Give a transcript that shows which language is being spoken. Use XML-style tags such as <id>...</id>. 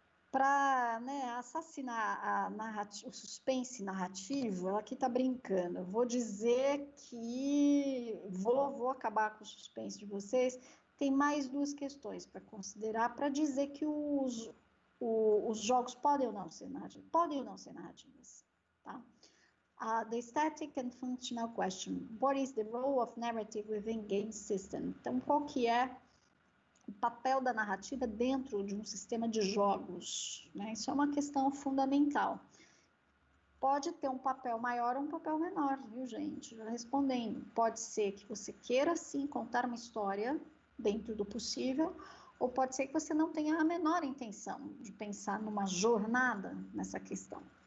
<pt>Para, né, assassinar o suspense narrativo, ela aqui está brincando. Vou dizer que vou acabar com o suspense de vocês. Tem mais duas questões para considerar para dizer que os jogos podem ou não ser narrativos. Podem ou não ser narrativas, tá?</pt> <en>The static and functional question. What is the role of narrative within game system?</en> <pt>Então, qual que é o papel da narrativa dentro de um sistema de jogos, né? Isso é uma questão fundamental. Pode ter um papel maior ou um papel menor, viu, gente? Já respondendo, pode ser que você queira, sim, contar uma história dentro do possível, ou pode ser que você não tenha a menor intenção de pensar numa jornada nessa questão.</pt>